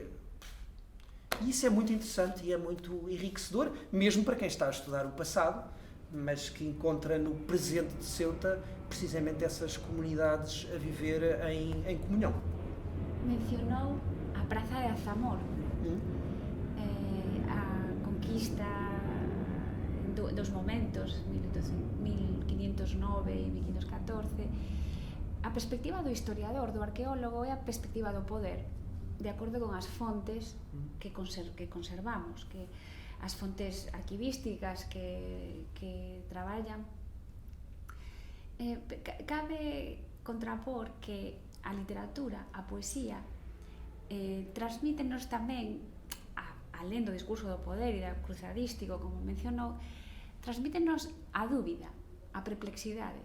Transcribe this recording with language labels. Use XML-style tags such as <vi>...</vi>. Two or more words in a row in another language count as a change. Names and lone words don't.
<pt>E isso é muito interessante e é muito enriquecedor, mesmo para quem está a estudar o passado, mas que encontra no presente de Ceuta precisamente essas comunidades a viver em comunhão.</pt> <gl>Mencionou a Praça de Azamor, a conquista dos momentos 1509 e 1514. A perspectiva do historiador, do arqueólogo, é a perspectiva do poder, de acordo con as fontes que conservamos, que as fontes arquivísticas que traballan. Cabe contrapor que a literatura, a poesía, transmítenos tamén, alén do discurso do poder e do cruzadístico, como mencionou, transmítenos a dúbida, a perplexidade.</gl>